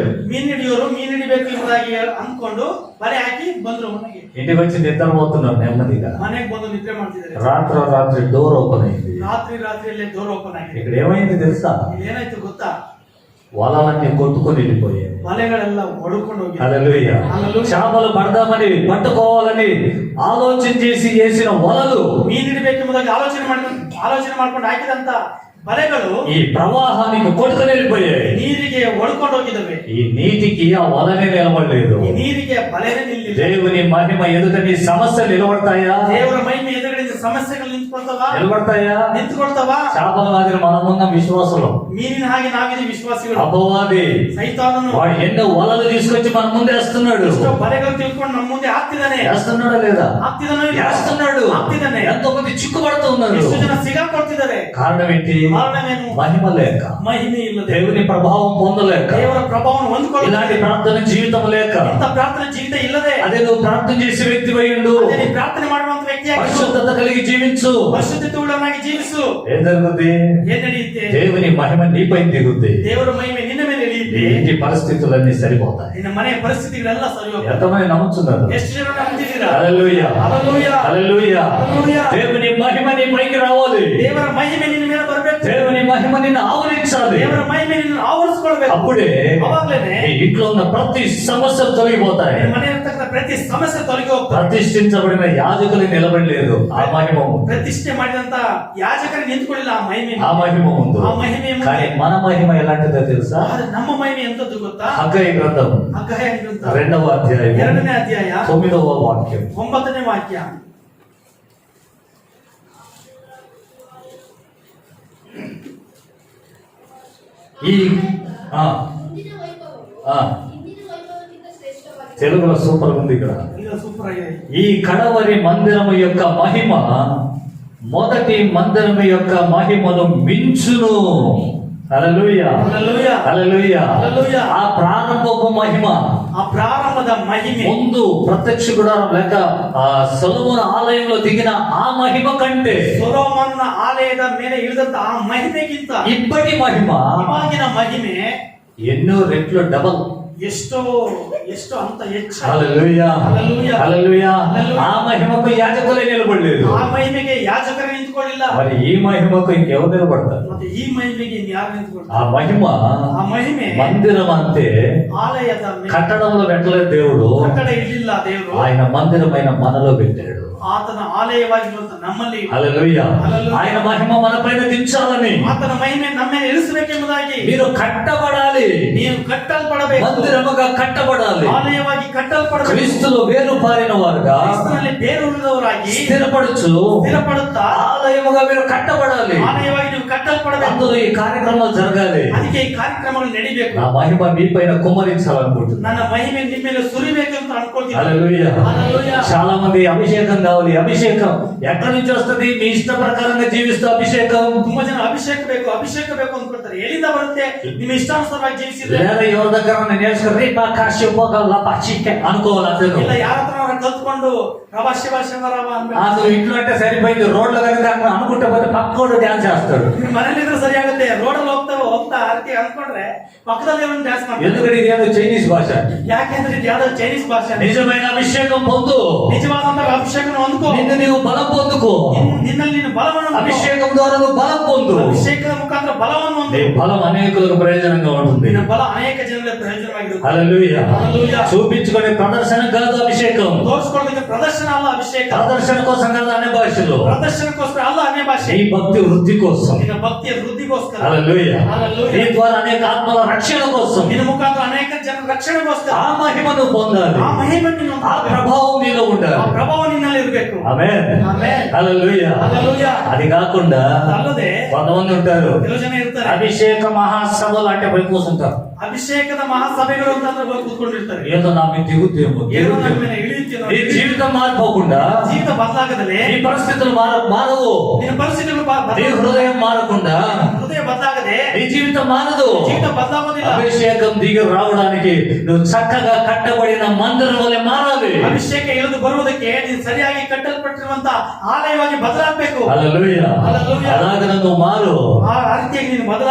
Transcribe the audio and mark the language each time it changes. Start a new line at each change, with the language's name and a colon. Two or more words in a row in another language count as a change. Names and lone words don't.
Kannada: ಮೀನ್ ಹಿಡಿಯೋರು ಮೀನ್ ಹಿಡಿಬೇಕು ಎಂಬುದಾಗಿ ಅಂದ್ಕೊಂಡು ಬಲೆ ಹಾಕಿ ಬಂದ್ರು ಮನೆಗೆ.
Telugu: ఇంటికి వచ్చి నిద్రపోతున్నారు నెమ్మదిగా.
Kannada: ಮನೆಗೆ ಬಂದು ನಿದ್ರೆ ಮಾಡ್ತಿದ್ದಾರೆ.
Telugu: రాత్రి
English: door open
Telugu: అయింది.
Kannada: ರಾತ್ರಿಯಲ್ಲೇ
English: door open
Kannada: ಆಗಿದೆ.
Telugu: ఇక్కడ ఏమైంది తెలుసా?
Kannada: ಏನಾಯ್ತು ಗೊತ್ತಾ?
Telugu: వలలన్నీ కొట్టుకొని వెళ్ళిపోయాయి.
Kannada: ಬಲೆಗಳೆಲ್ಲ ಹೊಡ್ಕೊಂಡು ಹೋಗಿ.
Telugu: హల్లెలూయా. చేపలు పడదామని పట్టుకోవాలని ఆలోచన చేసి వేసిన వలలు
Kannada: ಮೀನ್ ಹಿಡಿಬೇಕೆಂಬುದಾಗಿ ಆಲೋಚನೆ ಮಾಡ್ಕೊಂಡು ಹಾಕಿದಂತ ಬಲೆಗಳು
Telugu: ఈ ప్రవాహానికి కొట్టుకుని వెళ్ళిపోయాయి.
Kannada: ನೀರಿಗೆ ಒಡ್ಕೊಂಡು ಹೋಗಿದ್ದಾವೆ.
Telugu: ఈ నీటికి ఆ వలనే నిలబడలేదు.
Kannada: ಈ ನೀರಿಗೆ ಬಲೆನೇ ನಿಲ್ಲಿಲ್ಲ.
Telugu: దేవుని మహిమ ఎదుట నీ సమస్యలు నిలబడతాయా?
Kannada: ದೇವರ ಮಹಿಮೆ ಎದುರುಗಡೆ ಸಮಸ್ಯೆಗಳು ನಿಂತ್ಕೊಳ್ತಾವ?
Telugu: నిలబడతాయా?
Kannada: ನಿಂತ್ಕೊಳ್ತಾವ?
Telugu: చేపల మాదిరి మనమున్న విశ్వాసులు,
Kannada: ಮೀನಿನ ಹಾಗೆ ನಾವಿದೆ ವಿಶ್ವಾಸಿಗಳು.
Telugu: అపవాది
Kannada: ಸೈತಾನನು
Telugu: వాడు ఎన్నో వలలు తీసుకొచ్చి మన ముందే వేస్తున్నాడు.
Kannada: ಎಷ್ಟೋ ಬಲೆಗಳು ತಿಳ್ಕೊಂಡು ನಮ್ಮ ಮುಂದೆ ಹಾಕ್ತಿದ್ದಾನೆ.
Telugu: వేస్తున్నాడా లేదా?
Kannada: ಹಾಕ್ತಿದ್ದಾನೋ ಇಲ್ಲ?
Telugu: వేస్తున్నాడు.
Kannada: ಹಾಕ್ತಿದ್ದಾನೆ.
Telugu: ఎంతో మంది చిక్కుపడుతూ ఉన్నారు.
Kannada: ಎಷ್ಟು ಜನ ಸಿಗಾಕೊಳ್ತಿದ್ದಾರೆ.
Telugu: కారణం ఏంటి?
Kannada: ಕಾರಣವೇನು?
Telugu: మహిమ లేక,
Kannada: ಮಹಿಮೆ ಇಲ್ಲದೆ,
Telugu: దేవుని ప్రభావం పొందలేక,
Kannada: ದೇವರ ಪ್ರಭಾವವನ್ನು ಹೊಂದಿಕೊಳ್ಳದೆ,
Telugu: ఇలాంటి ప్రార్థన జీవితం లేక,
Kannada: ಇಂಥ ಪ್ರಾರ್ಥನೆ ಜೀವಿತ ಇಲ್ಲದೆ,
Telugu: అదే నువ్వు ప్రార్థన చేసే వ్యక్తి అయ్యిండు.
Kannada: ಅದೇ ನೀನು ಪ್ರಾರ್ಥನೆ ಮಾಡುವಂತ ವ್ಯಕ್ತಿಯಾಗಿ
Telugu: పరిశుద్ధత కలిగి జీవించు.
Kannada: ಪರಿಶುದ್ಧತೆ ಉಳ್ಳವನಾಗಿ ಜೀವಿಸು.
Telugu: ఏం జరుగుతుంది?
Kannada: ಏನ್ ನಡೆಯುತ್ತೆ?
Telugu: దేవుని మహిమ నీపై దిగుద్ది.
Kannada: ದೇವರ ಮಹಿಮೆ ನಿನ್ನ ಮೇಲೆ
Telugu: నీ
Kannada: ಇಳಿಯುತ್ತೆ.
Telugu: ఇంటి పరిస్థితులన్నీ సరిపోతాయి.
Kannada: ನಿನ್ನ ಮನೆಯ ಪರಿಸ್ಥಿತಿಗಳೆಲ್ಲ ಸರಿ ಹೋಗ್ತವೆ.
Telugu: ఎంతమంది నమ్ముతున్నారు?
Kannada: ಎಷ್ಟು ಜನ ನಂಬಿದ್ದೀರಾ?
Telugu: హల్లెలూయా, హల్లెలూయా, హల్లెలూయా. హల్లెలూయా. దేవుని మహిమ నీ పైకి రావాలి.
Kannada: ದೇವರ ಮಹಿಮೆ ನಿನ್ನ ಮೇಲೆ ಬರಬೇಕು.
Telugu: దేవుని మహిమ నిన్ను ఆవరించాలి.
Kannada: ದೇವರ ಮಹಿಮೆ ನಿನ್ನ ಆವರಿಸಿಕೊಳ್ಬೇಕು.
Telugu: అప్పుడే
Kannada: ಅವಾಗ್ಲೇನೆ
Telugu: నీ ఇంట్లో ఉన్న ప్రతి సమస్యలు తొలగిపోతాయి.
Kannada: ನಿನ್ನ ಮನೆ ಇರ್ತಕ್ಕಂಥ ಪ್ರತಿ ಸಮಸ್ಯೆ ತೊಲಗಿ ಹೋಗ್ತದೆ.
Telugu: ప్రతిష్ఠించబడిన యాజకులు నిలబడలేదు. ఆ మహిమ ఉంది.
Kannada: ಪ್ರತಿಷ್ಠೆ ಮಾಡಿದಂತ ಯಾಜಕರು ನಿಂತ್ಕೊಳ್ಳಿಲ್ಲ ಆ ಮಹಿಮೆ.
Telugu: ఆ మహిమ ఉంది.
Kannada: ಆ ಮಹಿಮೆ ಮುಂದೆ.
Telugu: కానీ మన మహిమ ఎలాంటిదో తెలుసా?
Kannada: ಆದ್ರೆ ನಮ್ಮ ಮಹಿಮೆ ಎಂತದ್ದು ಗೊತ್ತಾ?
Telugu: హగ్గయి గ్రంథం
Kannada: ಹಗ್ಗಾಯ ಗ್ರಂಥ
Telugu: 2వ అధ్యాయం
Kannada: 2ನೇ ಅಧ್ಯಾಯ
Telugu: 9వ వాక్యం.
Kannada: 9ನೇ ವಾಕ್ಯ.
Telugu: ఈ ఆ,
Kannada: ಮುಂದಿನ ವೈಭವವು
Telugu: ఆ,
Kannada: ಹಿಂದಿನ ವೈಭವಕ್ಕಿಂತ ಶ್ರೇಷ್ಠವಾಗಿದೆ.
Telugu: తెలుగులో సూపర్ ఉంది ఇక్కడ.
Kannada: ಇದು ಸೂಪರ್ ಆಗಿದೆ.
Telugu: ఈ కడవరి మందిరము యొక్క మహిమ మొదటి మందిరము యొక్క మహిమను మించును. హల్లెలూయా, హల్లెలూయా, హల్లెలూయా. హల్లెలూయా. ఆ ప్రారంభపు మహిమ
Kannada: ಆ ಪ್ರಾರಂಭದ ಮಹಿಮೆ
Telugu: ముందు ప్రత్యక్ష గుడారం లేక ఆ సొలొమోను ఆలయంలో దిగిన ఆ మహిమ కంటే
Kannada: ಸೊಲೊಮೋನನ ಆಲಯದ ಮೇಲೆ ಇಳಿದಂತ ಆ ಮಹಿಮೆಗಿಂತ
Telugu: ఇప్పటి మహిమ
Kannada: ಇವಾಗಿನ ಮಹಿಮೆ
Telugu: ఎన్నో రెట్లు డబల్.
Kannada: ಎಷ್ಟೋ ಎಷ್ಟೋ ಅಂತ ಹೆಚ್ಚು.
Telugu: హల్లెలూయా, హల్లెలూయా. హల్లెలూయా. హల్లెలూయా. ఆ మహిమకు యాజకులే నిలబడలేదు.
Kannada: ಆ ಮಹಿಮೆಗೆ ಯಾಜಕರು ನಿಂತ್ಕೊಳ್ಳಿಲ್ಲ.
Telugu: మరి ఈ మహిమకు ఇంకెవరు నిలబడతారు?
Kannada: ಮತ್ತೆ ಈ ಮಹಿಮೆಗೆ ಇನ್ಯಾರು ನಿಂತ್ಕೊಳ್ತಾರೆ?
Telugu: ఆ మహిమ
Kannada: ಆ ಮಹಿಮೆ
Telugu: మందిరం అంతే.
Kannada: ಆಲಯದ ಮೇಲೆ
Telugu: కట్టడంలో పెట్టలేదు దేవుడు,
Kannada: ಕಟ್ಟಡ ಇರಲಿಲ್ಲ ದೇವರು.
Telugu: ఆయన మందిరమైన మనలో పెట్టాడు.
Kannada: ಆತನ ಆಲಯವಾಗಿರುವಂತ ನಮ್ಮಲ್ಲಿ
Telugu: హల్లెలూయా. హల్లెలూయా. ఆయన మహిమ మన పైన దించాలని,
Kannada: ಆತನ ಮಹಿಮೆ ನಮ್ಮ ಮೇಲೆ ಇಳಿಸಬೇಕೆಂಬುದಾಗಿ
Telugu: మీరు కట్టబడాలి,
Kannada: ನೀವು ಕಟ್ಟಲ್ಪಡಬೇಕು.
Telugu: మందిరముగా కట్టబడాలి,
Kannada: ಆಲಯವಾಗಿ ಕಟ್ಟಲ್ಪಡಬೇಕು.
Telugu: క్రీస్తులో వేరు పారిన వారుగా
Kannada: ಕ್ರಿಸ್ತನಲ್ಲಿ ಬೇರೂರಿದವರಾಗಿ
Telugu: స్థిరపడుచు
Kannada: ಸ್ಥಿರಪಡುತ್ತಾ
Telugu: ఆలయముగా మీరు కట్టబడాలి.
Kannada: ಆಲಯವಾಗಿ ನೀವು ಕಟ್ಟಲ್ಪಡಬೇಕು.
Telugu: అందులో ఈ కార్యక్రమాలు జరగాలి.
Kannada: ಅದಕ್ಕೆ ಈ ಕಾರ್ಯಕ್ರಮಗಳು ನಡಿಬೇಕು.
Telugu: నా మహిమ మీ పైన కుమ్మరించాలనుకుంటున్నాను.
Kannada: ನನ್ನ ಮಹಿಮೆ ನಿಮ್ಮ ಮೇಲೆ ಸುರಿಬೇಕು ಅಂತ ಅನ್ಕೊಳ್ತೀನಿ.
Telugu: హల్లెలూయా. హల్లెలూయా. చాలా మంది అభిషేకం కావాలి. అభిషేకం ఎక్కడి నుంచి వస్తుంది? మీ ఇష్ట ప్రకారంగా జీవిస్తూ అభిషేకం.
Kannada: ತುಂಬಾ ಜನ ಅಭಿಷೇಕ ಬೇಕು ಅಂದ್ಕೊಳ್ತಾರೆ. ಎಲ್ಲಿಂದ ಬರುತ್ತೆ? ನಿಮ್ಮ ಇಷ್ಟಾನುಸಾರವಾಗಿ ಜೀವಿಸಿದ್ರೆ
Telugu: లేదా ఎవరి దగ్గర నేర్చుకుని రేపా కాశ్యపోగల పచ్చికే అనుకోవాలి. అంతే
Kannada: ಇಲ್ಲ ಯಾರ ಹತ್ರ ಕಲ್ತ್ಕೊಂಡು ರವ ಶಿವ ಶಿವರಾಮ ಅನ್ಬೇಕು.
Telugu: నువ్వు ఇంట్లో అంటే సరిపోయింది. రోడ్లో కనుక అనుకుంటే పోతే పక్కోడు డ్యాన్స్ చేస్తాడు.
Kannada: ನಿಮ್ಮ ಮನೇಲಿದ್ರೆ ಸರಿ ಆಗುತ್ತೆ. ರೋಡಲ್ಲಿ ಹೋಗ್ತಾ ಅದಕ್ಕೆ ಅನ್ಕೊಂಡ್ರೆ ಪಕ್ಕದಲ್ಲಿ ಒಂದು ಡ್ಯಾನ್ಸ್ ಮಾಡ್ತಾರೆ.
Telugu: ఎందుకంటే ఇది ఏదో చైనీస్ భాష.
Kannada: ಯಾಕೆಂದ್ರೆ ಇದು ಯಾವ್ದೋ ಚೈನೀಸ್ ಭಾಷೆ.
Telugu: నిజమైన అభిషేకం పొందు.
Kannada: ನಿಜವಾದಂತ ಅಭಿಷೇಕನ ಹೊಂದ್ಕೋ.
Telugu: నిన్ను నీవు బలం పొందుకో.
Kannada: ನಿನ್ನಲ್ಲಿ ನೀನು ಬಲವನ್ನು ಹೊಂದ್ಕೋ.
Telugu: అభిషేకం ద్వారా నువ్వు బలం పొందు.
Kannada: ಅಭಿಷೇಕದ ಮುಖಾಂತರ ಬಲವನ್ನು
Telugu: నీ
Kannada: ಹೊಂದು.
Telugu: బలం అనేకులకు ప్రయోజనంగా ఉంటుంది.
Kannada: ನಿನ್ನ ಬಲ ಅನೇಕ ಜನರಿಗೆ ಪ್ರಯೋಜನವಾಗಿರುತ್ತೆ.
Telugu: హల్లెలూయా. హల్లెలూయా. చూపించుకునే ప్రదర్శన కాదు అభిషేకం.
Kannada: ತೋರಿಸ್ಕೊಳ್ಳೋದಕ್ಕೆ ಪ್ರದರ್ಶನ ಅಲ್ಲ ಅಭಿಷೇಕ.
Telugu: ప్రదర్శన కోసం కాదు అనే భాషలో.
Kannada: ಪ್ರದರ್ಶನಕ್ಕೋಸ್ಕರ ಅಲ್ಲ ಅನ್ಯ ಭಾಷೆ.
Telugu: ఈ భక్తి వృద్ధి కోసం.
Kannada: ನಿನ್ನ ಭಕ್ತಿಯ ವೃದ್ಧಿಗೋಸ್ಕರ.
Telugu: హల్లెలూయా. హల్లెలూయా. నీ ద్వారా అనేక ఆత్మల రక్షణ కోసం.
Kannada: ನಿನ್ನ ಮುಖಾಂತರ ಅನೇಕ ಜನರ ರಕ್ಷಣೆಗೋಸ್ಕರ.
Telugu: ఆ మహిమను పొందాలి.
Kannada: ಆ ಮಹಿಮೆ ನೀನು
Telugu: ఆ ప్రభావం నీలో
Kannada: ಆ
Telugu: ఉండాలి.
Kannada: ಪ್ರಭಾವ ನಿನ್ನಲ್ಲಿ ಇರಬೇಕು.
Telugu: ఆమేన్.
Kannada: ಆಮೆನ್.
Telugu: హల్లెలూయా. హల్లెలూయా. అది కాకుండా
Kannada: ಅಲ್ಲದೆ
Telugu: కొంతమంది ఉంటారు
Kannada: ಕೆಲವು ಜನ ಇರ್ತಾರೆ.
Telugu: అభిషేక మహాసభలు అంటే పోయి కూర్చుంటారు.
Kannada: ಅಭಿಷೇಕದ ಮಹಾಸಭೆಗಳು ಅಂತಂದ್ರೆ ಹೋಗಿ ಕೂತ್ಕೊಂಡಿರ್ತಾರೆ.
Telugu: ఏదో నా మీద దిగుద్దేమో.
Kannada: ಏನೋ ನನ್ನ ಮೇಲೆ ಇಳಿಯುತ್ತೇನೋ.
Telugu: నీ జీవితం మారిపోకుండా,
Kannada: ಜೀವಿತ ಬದಲಾಗದಲೇ
Telugu: నీ పరిస్థితులు మారవు,
Kannada: ನಿನ್ನ ಪರಿಸ್ಥಿತಿಗಳು
Telugu: నీ హృదయం మారకుండా,
Kannada: ಹೃದಯ ಬದಲಾಗದೆ
Telugu: నీ జీవితం మారదు.
Kannada: ಜೀವಿತ ಬದಲಾಗೋದಿಲ್ಲ.
Telugu: అభిషేకం దిగి రావడానికి నువ్వు చక్కగా కట్టబడిన మందిరం వలె మారాలి.
Kannada: ಅಭಿಷೇಕ ಇಳಿದು ಬರುವುದಕ್ಕೆ ನೀನು ಸರಿಯಾಗಿ ಕಟ್ಟಲ್ಪಟ್ಟಿರುವಂತ ಆಲಯವಾಗಿ ಬದಲಾಗಬೇಕು.
Telugu: హల్లెలూయా. హల్లెలూయా. అలాగ నువ్వు మారు.
Kannada: ಆ ರೀತಿಯಾಗಿ ನೀನು ಬದಲಾಗ.